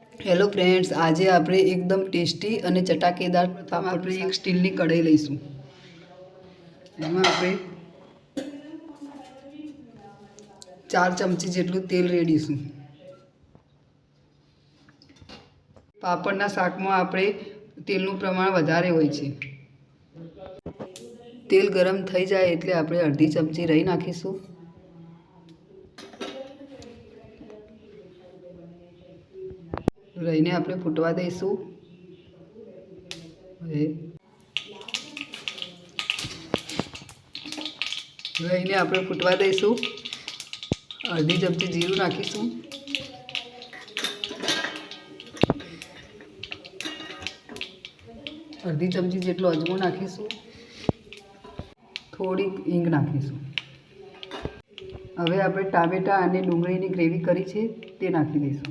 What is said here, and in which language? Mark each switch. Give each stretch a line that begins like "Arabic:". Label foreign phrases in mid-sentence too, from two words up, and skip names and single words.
English: hello friends,
Hindi: आज आप एकदम टेस्टी और चटाकेदार पापड़ एक स्टील की कढ़ाई लईशू।
Gujarati: એમાં આપણે 4 ચમચી જેટલું તેલ રેડીશું। પાપડના શાકમાં આપણે તેલનું પ્રમાણ વધારે હોય છે। તેલ ગરમ થઈ જાય એટલે આપણે અર્ધી ચમચી રાઈ નાખીશું। રાઈને આપણે ફૂટવા દઈશું। રાઈને આપણે ફૂટવા દઈશું। અર્ધી ચમચી જીરું નાખીશું। અર્ધી ચમચી જેટલો અજમો નાખીશું। થોડી હિંગ નાખીશું। હવે આપણે ટામેટા અને ડુંગળીની ગ્રેવી કરી છે તે નાખી દઈશું।